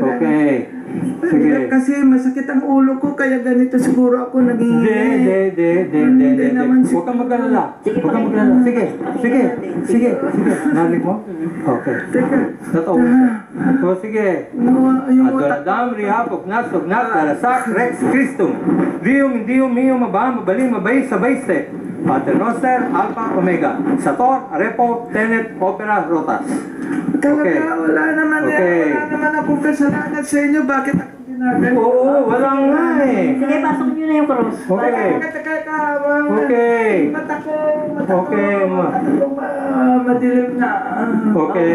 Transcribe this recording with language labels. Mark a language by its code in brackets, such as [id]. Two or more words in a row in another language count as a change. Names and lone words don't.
[tl] Okay. Sige. Kasi masakit ang ulo ko kaya ganito siguro ako naging... Hindi naman Huwag kang mag-alala. Sige. Narinig mo? Okay. Teka. Natawa siya. So, sige. Yung utak. Adoradam, rihapok, nasog, darasak, rex, Christum. Dium, mio, mabaling, mabay, sabayste. [la] Pater Noster, Alpha, Omega. Sator, Arepo, Tenet, Opera, Rotas. [tl] Talaga, wala naman akong kasalanan sa inyo. Bakit ako ginagawa? Oo, wala nga eh. Sige, pasok nyo na yung cross. Okay. Teka. Okay. Mata ko, Okay, ma. Madilim na. Okay.